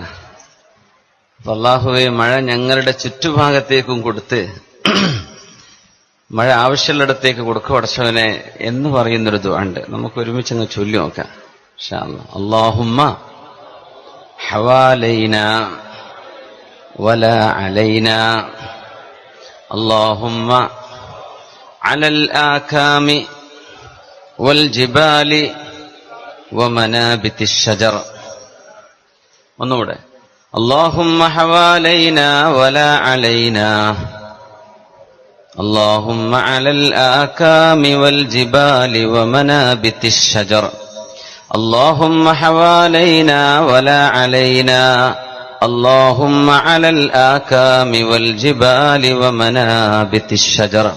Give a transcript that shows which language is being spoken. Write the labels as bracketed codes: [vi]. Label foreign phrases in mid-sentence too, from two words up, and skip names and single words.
[ml] അല്ലാഹുവേ, മഴ ഞങ്ങളുടെ ചുറ്റുഭാഗത്തേക്കും കൊടുത്ത് മഴ ആവശ്യമുള്ളിടത്തേക്ക് കൊടുക്കുക പടച്ചവനെ എന്ന് പറയുന്നൊരു ദുആ ഉണ്ട്. നമുക്ക് ഒരുമിച്ച് അങ്ങ് ചൊല്ലി നോക്കാം [ar] إن شاء الله. اللهم حوالينا ولا علينا اللهم على الآكام والجبال ومنابت الشجر. [ml] ഒന്നുകൂടെ. [ar] اللهم حوالينا ولا علينا اللهم على الآكام والجبال ومنابت الشجر اللهم حوالينا ولا علينا اللهم على الآكام والجبال ومنابت الشجر.